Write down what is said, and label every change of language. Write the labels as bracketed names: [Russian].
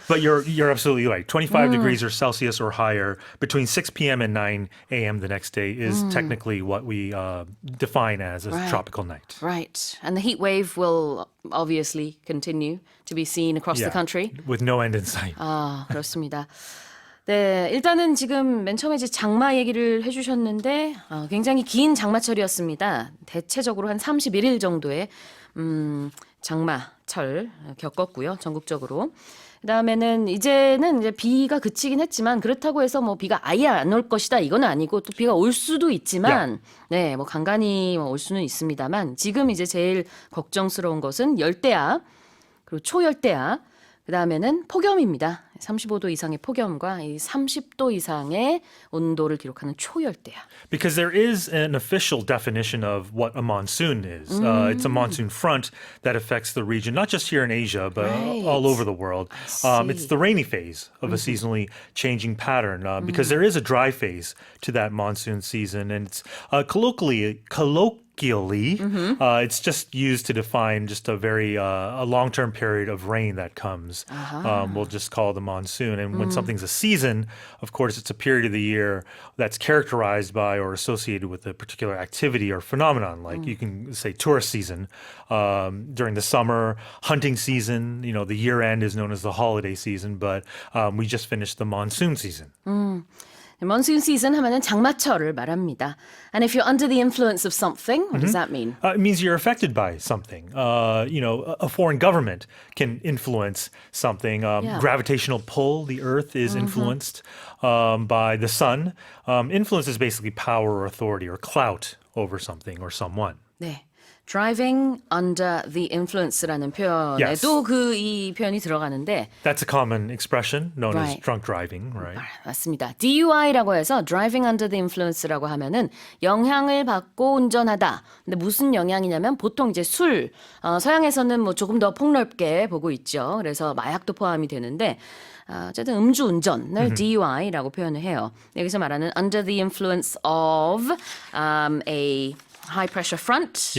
[English] But you're absolutely right. 25 degrees or Celsius or higher between 6 p.m. and 9 a.m. the next day is technically what we define as a tropical night. Right. And the heat wave will obviously continue to be seen across the country. With no end in sight. [Korean] 아, 그렇습니다. 네, 일단은 지금 맨 처음에 이제 장마 얘기를 해주셨는데 굉장히 긴 장마철이었습니다. 대체적으로 한 31일 정도의 장마철 겪었고요, 전국적으로. 그다음에는 이제는 이제 비가 그치긴 했지만 그렇다고 해서 뭐 비가 아예 안 올 것이다 이건 아니고 또 비가 올 수도 있지만 네, 뭐 간간히 올 수는 있습니다만 지금 이제 제일 걱정스러운 것은 열대야 그리고 초열대야 그다음에는 폭염입니다. 35도 이상의 폭염과 이 30도 이상의 온도를 기록하는 초열대야. [English] Because there is an official definition of what a monsoon is. It's a monsoon front that affects the region, not just here in Asia, but all over the world. It's the rainy phase of a seasonally changing pattern because there is a dry phase to that monsoon season. And it's colloquially, it's just used to define just a very a long-term period of rain that comes. We'll just call it the monsoon. And when something's a season, of course, it's a period of the year that's characterized by or associated with a particular activity or phenomenon. Like you can say tourist season during the summer, hunting season. The year end is known as the holiday season, but we just finished the monsoon season. [Korean] monsoon season 하면은 장마철을 말합니다. [English] And if you're under the influence of something, what does that mean? It means you're affected by something. A foreign government can influence something. Gravitational pull, the earth is influenced by the sun. Influence is basically power or authority or clout over something or someone. [Korean] 네. Driving under the influence 라는 표현에도 이 표현이 들어가는데 [English] That's a common expression known as Right. drunk driving, right? [Korean] 맞습니다. DUI라고 해서 driving under the influence 라고 하면은 영향을 받고 운전하다. 근데 무슨 영향이냐면 보통 이제 술, 서양에서는 뭐 조금 더 폭넓게 보고 있죠. 그래서 마약도 포함이 되는데 어쨌든 음주운전을 DUI라고 표현을 해요. [English] 여기서 말하는 under the influence of a high pressure front,